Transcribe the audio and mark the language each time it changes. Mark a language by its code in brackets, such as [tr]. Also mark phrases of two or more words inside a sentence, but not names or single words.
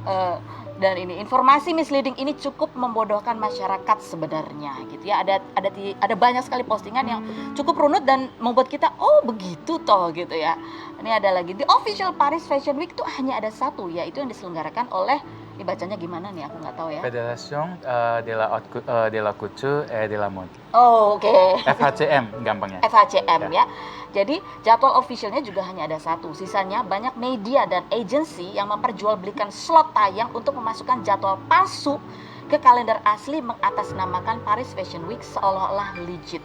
[id] Dan ini informasi misleading ini cukup membodohkan masyarakat sebenarnya gitu ya. Ada banyak sekali postingan yang cukup runut dan membuat kita oh begitu toh gitu ya. Ini ada lagi, [en] the official Paris Fashion Week [id] itu hanya ada satu, yaitu yang diselenggarakan oleh, ini bacanya gimana nih, aku nggak tahu ya. Fédération de la Couture et de la Mode. Oh, oke. FHCM gampangnya. FHCM ya. Jadi jadwal officialnya juga hanya ada satu. Sisanya banyak media dan agensi yang memperjualbelikan slot tayang untuk memasukkan jadwal palsu ke kalender asli mengatasnamakan Paris Fashion Week seolah-olah legit.